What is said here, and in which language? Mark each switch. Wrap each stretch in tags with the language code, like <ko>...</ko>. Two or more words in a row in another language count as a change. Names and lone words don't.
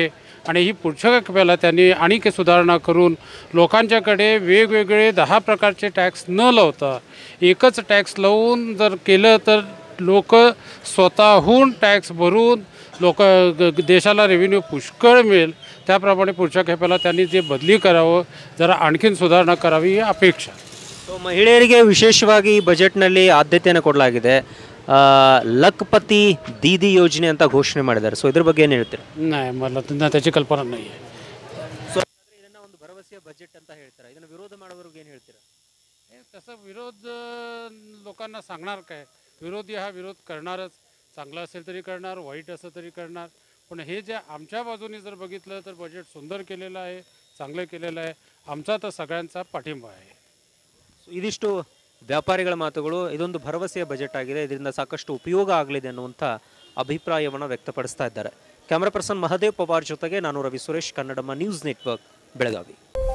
<mr>आणि ही पुढच्या वेळेला त्यांनी आणखी सुधारणा करून लोकांच्याकडे वेगवेगळे 10 प्रकारचे टॅक्स न लावता एकच टॅक्स लावून जर केलं तर लोक स्वतःहून टॅक्स भरून देशाला रेव्हेन्यू पुष्कळ मिळेल. त्याप्रमाणे पुढच्या खेपेला त्यांनी जे बदली करावं, जरा आणखीन सुधारणा करावी ही अपेक्षा.</mr> <kn>ಮಹಿಳೆಯರಿಗೆ ವಿಶೇಷವಾಗಿ ಈ ಬಜೆಟ್ನಲ್ಲಿ ಆದ್ಯತೆಯನ್ನು ಕೊಡಲಾಗಿದೆ. ಲಖಪತಿ ದೀದಿ ಯೋಜನೆ ಅಂತ ಘೋಷಣೆ ಮಾಡಿದ್ದಾರೆ. ಸೊ ಇದ್ರ ಬಗ್ಗೆ ಏನು ಹೇಳ್ತೀರಾ?</kn> <mr>नाही, मला त्याची कल्पना नाही आहे.</mr> <kn>ಸೊ ಇದನ್ನ ಒಂದು ಭರವಸೆಯ ಬಜೆಟ್ ಅಂತ ಹೇಳ್ತಾರೆ. ಇದನ್ನ ವಿರೋಧ ಮಾಡೋರಿಗೆ ಏನು ಹೇಳ್ತೀರಾ?</kn> <mr>तसं विरोध लोकांना सांगणार काय? विरोधी हा विरोध करणारच. चांगला असेल तरी करणार, वाईट असं तरी करणार. पण हे जे आमच्या बाजूने जर बघितलं तर बजेट सुंदर केलेलं आहे, चांगलं केलेलं आहे. आमचा तर सगळ्यांचा पाठिंबा आहे.</mr> <kn>ಇದಿಷ್ಟು ವ್ಯಾಪಾರಿಗಳ ಮಾತುಗಳು. ಇದೊಂದು ಭರವಸೆಯ ಬಜೆಟ್ ಆಗಿದೆ, ಇದರಿಂದ ಸಾಕಷ್ಟು ಉಪಯೋಗ ಆಗಲಿದೆ ಅನ್ನುವಂಥ ಅಭಿಪ್ರಾಯವನ್ನು ವ್ಯಕ್ತಪಡಿಸ್ತಾ ಇದ್ದಾರೆ.</kn> <en>camera person</en> <kn>ಮಹದೇವ್ ಪವಾರ್ ಜೊತೆಗೆ ನಾನು ರವಿ ಸುರೇಶ್, ಕನ್ನಡಮ್ಮ</kn> <en>news network,</en> <kn>ಬೆಳಗಾವಿ.</kn>